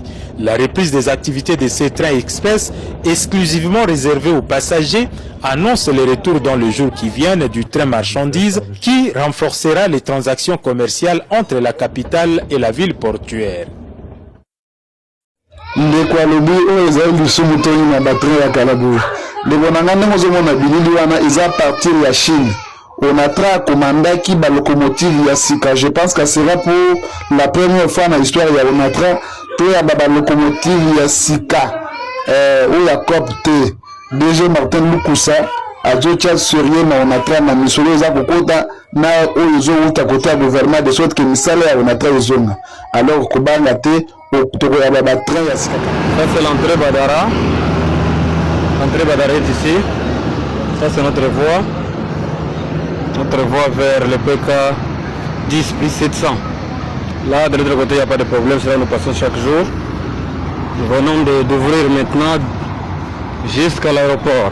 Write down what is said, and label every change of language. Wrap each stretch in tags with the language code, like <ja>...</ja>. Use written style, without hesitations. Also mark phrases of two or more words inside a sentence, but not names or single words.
<fr>La reprise des activités de ces trains express, exclusivement réservés aux passagers, annonce le retour dans le jour qui viennent du train marchandises qui renforcera les transactions commerciales entre la capitale et la ville portuaire.</fr> <ln>Onatra commanda qui ba locomotive ya Sika.</ln> <fr>Je pense que ce sera pour la première fois dans l'histoire ya Onatra pour</fr> <ln>ya ba locomotive ya Sika</ln> <fr>ou ya COP-T.</fr> <ln>DG Martin Lukusa a jocha sérieux na Onatra na misolo za kokota na oyo uta</ln> <fr>côté gouvernement de sorte que</fr> <ln>misala ya Onatra ezonga. Alors kobanga te toko ya ba train ya Sika.</ln> <fr>Ça c'est l'entrée Badara. L'entrée Badara est ici. Ça c'est notre voie. Notre voie vers le PK 10 plus 700. Là, de l'autre côté, il n'y a pas de problème, c'est là nous passons chaque jour. Nous venons d'ouvrir maintenant jusqu'à l'aéroport.</fr>